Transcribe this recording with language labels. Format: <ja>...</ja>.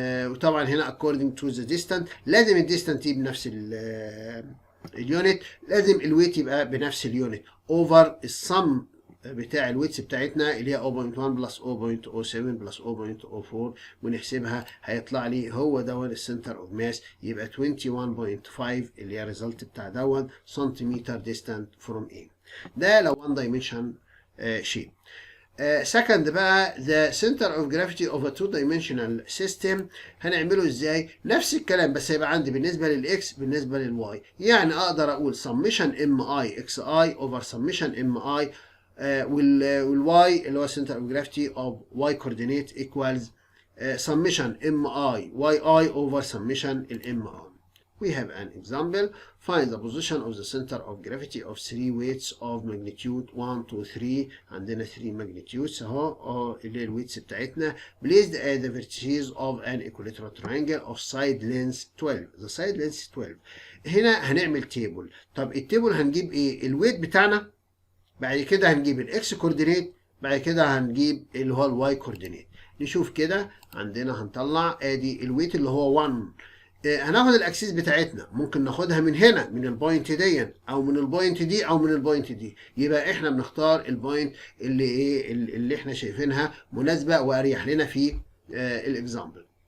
<ar>وطبعا هنا</ar> <en>according to the distance</en> <ar>لازم الديستانت يبقى بنفس اليونت، لازم الويت يبقى بنفس اليونت اوفر السم بتاع الويتس بتاعتنا اللي هي 0.1 بلس 0.07 بلس 0.04 ونحسبها هيطلع لي هو دون السنتر اوف ماس، يبقى 21.5 اللي هي الريزلت بتاع دون سنتيمتر ديستانت فروم A. ده لو 1 دايمنشن شيء.</ar> <en>second</en> <ar>بقى</ar> <en>the center of gravity of a two dimensional system</en> <ar>هنعمله ازاي؟ نفس الكلام بس هيبقى عندي بالنسبة للإكس بالنسبة للواي، يعني أقدر أقول</ar> <en>summation mi xi over summation mi</en> <ar>والواي اللي هو</ar> <en>center of gravity of y coordinate equals summation mi</en> <ar>yi over summation mi.</ar> <en>We have an example. Find the position of the center of gravity of three weights of magnitude 1 2 3.</en> <ar>عندنا 3 magnitudes اهو اللي هي الويتس بتاعتنا.</ar> <en>Placed at the vertices of an equilateral triangle of side length 12. The side length 12.</en> <ar>هنا هنعمل تيبل. طب التيبل هنجيب ايه؟ الويت بتاعنا، بعد كده هنجيب الاكس كوردينيت، بعد كده هنجيب اللي هو الواي كوردينيت. نشوف كده عندنا هنطلع ادي الويت اللي هو 1. هناخد الاكسيس بتاعتنا، ممكن ناخدها من هنا من البوينت دي او من البوينت دي او من البوينت دي، يبقى احنا بنختار البوينت اللي ايه اللي احنا شايفينها مناسبه واريح لنا في الاكزامبل.</ar>